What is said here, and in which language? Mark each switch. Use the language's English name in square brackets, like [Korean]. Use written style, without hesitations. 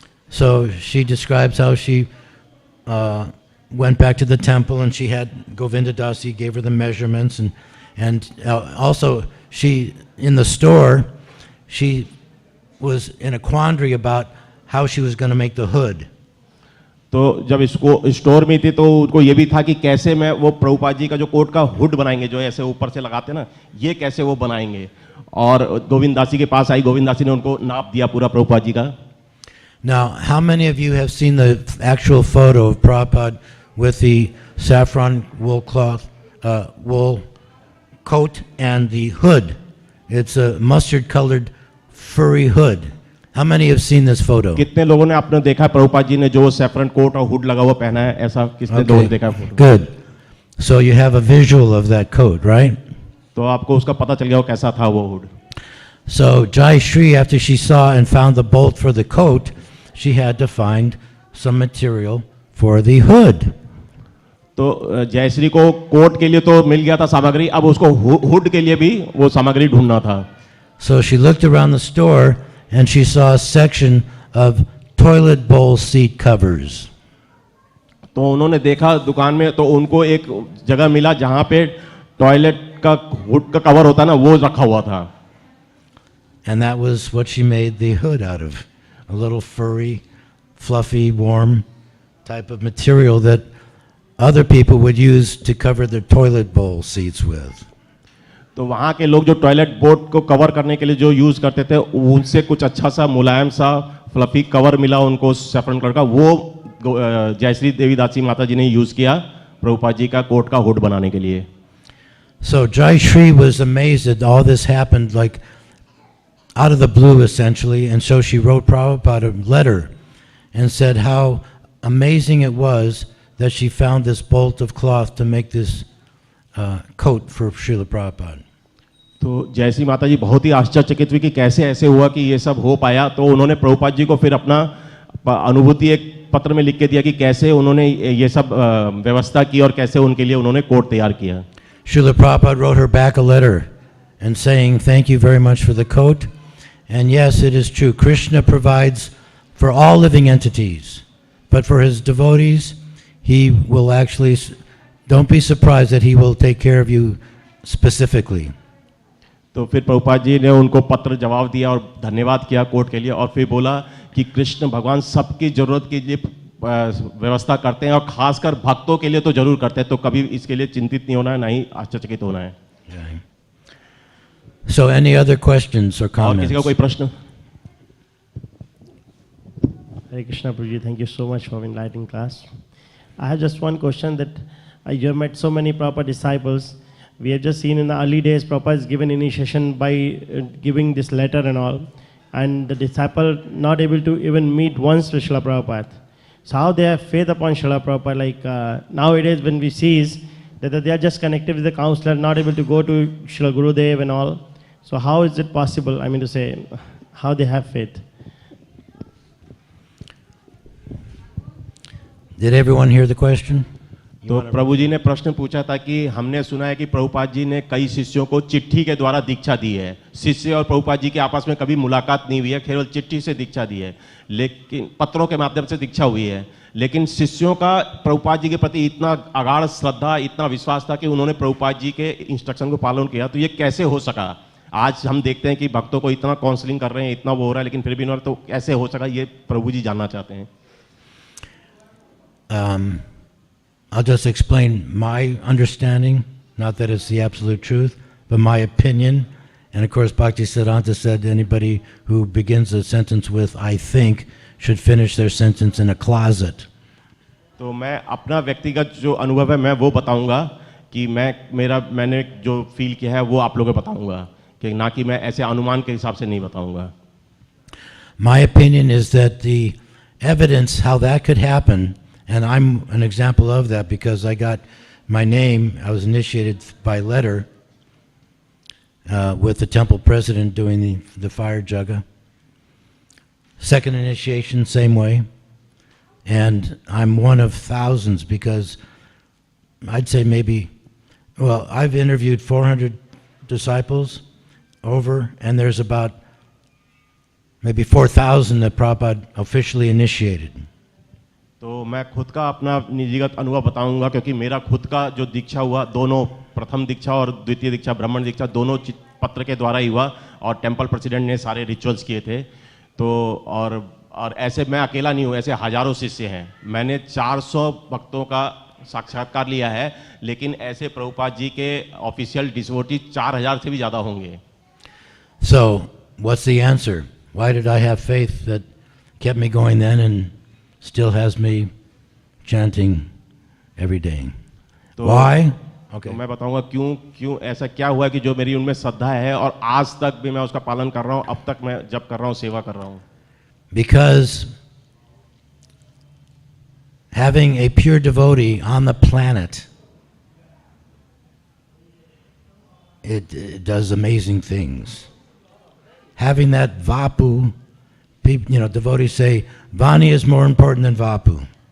[English] So she describes how she went back to the temple, and she had Govinda Dasi gave her the measurements, and also she, in the store, she was in a quandary about how she was going to make the hood. [Hindi] तो जब इसको store में थी तो उनको ये भी था कि कैसे मैं वो प्रभुपाद जी का जो कोट का हुड बनाएंगे, जो ऐसे ऊपर से लगाते ना, ये कैसे वो बनाएंगे। और गोविंद दासी के पास आई, गोविंद दासी ने उनको नाप दिया पूरा प्रभुपाद जी का। [English] Now, how many of you have seen the actual photo of Prabhupada with the saffron wool cloth, wool coat and the hood? It's a mustard-colored furry hood. How many have seen this photo? [Hindi] कितने लोगों ने आपने देखा प्रभुपाद जी ने जो saffron coat और hood लगा हुआ पहना है, ऐसा किसने लोगों ने देखा photo? [English] Good. So you have a visual of that coat, right? [Hindi] तो आपको उसका पता चल गया वो कैसा था वो hood. [English] So Jai Shri, after she saw and found the bolt for the coat, she had to find some material for the hood. [Hindi] तो जयश्री को कोट के लिए तो मिल गया था सामग्री, अब उसको हुड के लिए भी वो सामग्री ढूंढना था। [English] So she looked around the store and she saw a section of toilet bowl seat covers. [Hindi] तो उन्होंने देखा दुकान में, तो उनको एक जगह मिला जहां पे टॉयलेट का हुड का कवर होता ना, वो रखा हुआ था। [English] And that was what she made the hood out of. A little furry, fluffy, warm type of material that other people would use to cover their toilet bowl seats with. [Hindi] तो वहाँ के लोग जो टॉयलेट बोर्ड को cover करने के लिए जो यूज करते थे, उनसे कुछ अच्छा सा मुलायम सा फ्लफी कवर मिला उनको सैफरन कलर का, वो जयश्री देवीदासी माता जी ने यूज किया प्रभुपाद जी का कोट का हुड बनाने के लिए। [English] So Jai Shri was amazed that all this happened like out of the blue essentially, and so she wrote Prabhupada a letter and said how amazing it was that she found this bolt of cloth to make this coat for Srila Prabhupada. [Hindi] तो जयश्री माता जी बहुत ही आश्चर्यचकित हुई कि कैसे ऐसे हुआ कि ये सब हो पाया। तो उन्होंने प्रभुपाद जी को फिर अपना अनुभूति एक पत्र में लिख के दिया कि कैसे उन्होंने ये सब व्यवस्था की और कैसे उनके लिए उन्होंने कोड तैयार किया। [English] Srila Prabhupada wrote her back a letter and saying, thank you very much for the coat. And yes, it is true, Krishna provides for all living entities, but for his devotees, he will actually, don't be surprised that he will take care of you specifically. [Hindi] तो फिर प्रभुपाद जी ने उनको पत्र जवाब दिया और धन्यवाद किया कोर्ट के लिए, और फिर बोला कि कृष्ण भगवान सबकी जरूरत के लिए व्यवस्था करते हैं और खासकर भक्तों के लिए तो जरूर करते हैं, तो कभी इसके लिए चिंतित नहीं होना है, ना ही आश्चर्यचकित होना है। [English] So any other questions or [Hindi] और [English] comments? [Hindi] किसी का कोई प्रश्न? [English] Hare Krishna Prabhuji, thank you so much for enlightening class. I have just one question that you have met so many proper disciples. We have just seen in the early days, Prabhupada is given initiation by giving this letter and all, and the disciple not able to even meet once with Srila Prabhupada. So how they have faith upon Srila Prabhupada? Like nowadays when we see is that they are just connected with the counselor, not able to go to Srila Gurudev and all. So how is it possible, I mean to say, how they have faith? Did everyone hear the question? [Hindi] तो प्रभु जी ने प्रश्न पूछा था कि हमने सुना है कि प्रभुपाद जी ने कई शिष्यों को चिट्ठी के द्वारा दीक्षा दी है। शिष्य और प्रभुपाद जी के आपस में कभी मुलाकात नहीं हुई है, केवल चिट्ठी से दीक्षा दी है, लेकिन पत्रों के माध्यम से दीक्षा हुई है। लेकिन शिष्यों का प्रभुपाद जी के प्रति इतना अगाध श्रद्धा, इतना विश्वास था कि उन्होंने प्रभुपाद जी के इंस्ट्रक्शन को पालन किया। तो ये कैसे हो सका? आज हम देखते हैं कि भक्तों को इतना काउंसलिंग कर रहे हैं, इतना वो हो रहा है, लेकिन फिर भी इन्होंने, तो कैसे हो सका, ये प्रभु जी जानना चाहते हैं। [English] I'll just explain my understanding, not that it's the absolute truth, but my opinion. And of course, Bhakti Siddhanta said anybody who begins a sentence with "I think" should finish their sentence in a closet. [Hindi] तो मैं अपना व्यक्तिगत जो अनुभव है मैं वो बताऊंगा कि मैंने जो फील किया है वो आप लोगों को बताऊंगा, कि ना कि मैं ऐसे अनुमान के हिसाब से नहीं बताऊंगा। [English] My opinion is that the evidence how that could happen, and I'm an example of that because I got my name, I was initiated by letter with the temple president doing the fire jagga. Second initiation, same way. And I'm one of thousands because I'd say maybe, well, I've interviewed 400 disciples over, and there's about maybe 4,000 that Prabhupada officially initiated. [Hindi] तो मैं खुद का अपना निजीगत अनुभव बताऊंगा, क्योंकि मेरा खुद का जो दीक्षा हुआ, दोनों प्रथम दीक्षा और द्वितीय दीक्षा, ब्राह्मण दीक्षा, दोनों पत्र के द्वारा ही हुआ, और टेंपल प्रेसिडेंट ने सारे रिचुअल्स किए थे। तो और ऐसे मैं अकेला नहीं हूँ, ऐसे हजारों शिष्य हैं। मैंने 400 भक्तों का साक्षात्कार लिया है, लेकिन ऐसे प्रभुपाद जी के ऑफिशियल डिवोटी 4000 से भी ज़्यादा होंगे। [English] So, what's the answer? Why did I have faith that kept me going then and still has me chanting every day? Why? Okay. [Hindi] तो मैं बताऊंगा क्यों ऐसा क्या हुआ कि जो मेरी उनमें श्रद्धा है और आज तक भी मैं उसका पालन कर रहा हूँ, अब तक मैं जब कर रहा हूँ, सेवा कर रहा हूँ। [English] Because having a pure devotee on the planet, it does amazing things. Having that vapu, devotees say, Vani is more important than Vapu.